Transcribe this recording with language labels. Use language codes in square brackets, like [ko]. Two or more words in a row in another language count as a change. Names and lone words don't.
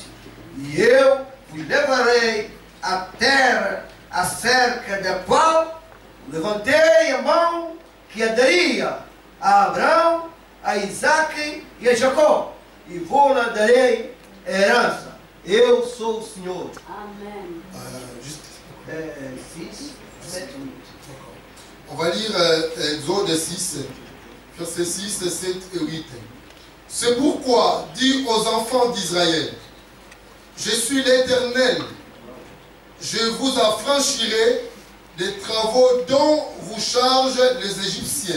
[pt] E eu vos levarei à terra acerca da qual levantei a mão que a daria a Abraão, a Isaque e a Jacó, e vou-la darei a herança. Eu sou o Senhor. Amen. [fr] Juste. 6, 7, 8. On va lire Exode 6, versets 6, 7 et 8. C'est pourquoi dis aux enfants d'Israël, je suis l'Éternel, je vous affranchirai des travaux dont vous chargent les Égyptiens.